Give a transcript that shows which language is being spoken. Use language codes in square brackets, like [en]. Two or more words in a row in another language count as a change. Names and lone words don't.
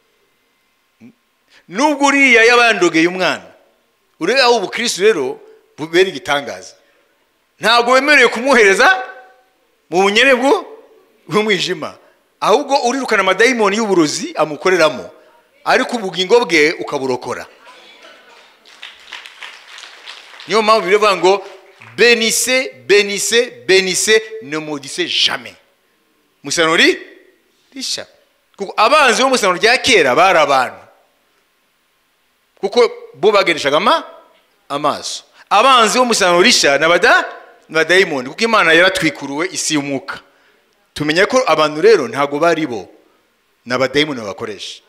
[rw] Nubwo uriya yabandogeye umwana, ureba aho ubukristo rero bubera igitangaza, ntabwo wemerewe kumuhereza mu bunyerere bw'umwijima, ahubwo urirukana amadayimoni y'uburozi amukoreramo, ariko ubugingo bwe ukaburokora. Niyo mpamvu bivuga ngo [fr] bénissez, bénissez, bénissez, ne maudissez jamais. [rw] Musano risha. Kuko abanzi bo musano rya kera bari abantu, kuko bo bagendeshaga amaso. Abanzi bo musano risha n'abadayimoni, kuko Imana yaratwikuruwe isi y'umwuka. Tumenya ko abantu rero ntago bari bo n'abadayimoni bakoresha.